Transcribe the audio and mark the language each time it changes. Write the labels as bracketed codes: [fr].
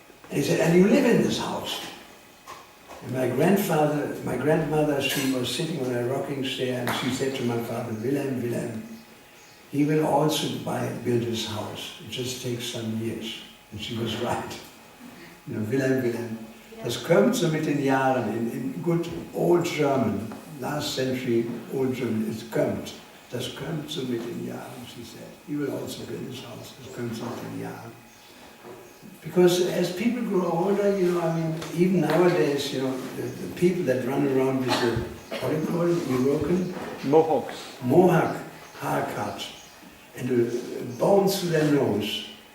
[en] And he said, and you live in this house. And my grandmother, she was sitting on a rocking chair, and she said to my father, Wilhelm, he will also build his house. It just takes some years. And she was right. You know, Wilhelm, [de] das kommt so mit den Jahren, [en] in good old German, last century old German, it kommt. [de] Das kommt so mit den Jahren, [en] she said. He will also build his house, [de] das kommt so mit den Jahren. [en] Because as people grow older, you know, I mean, even nowadays, you know, the people that run around with the, what do you call it, European? Mohawk haircut, and the bones to their nose.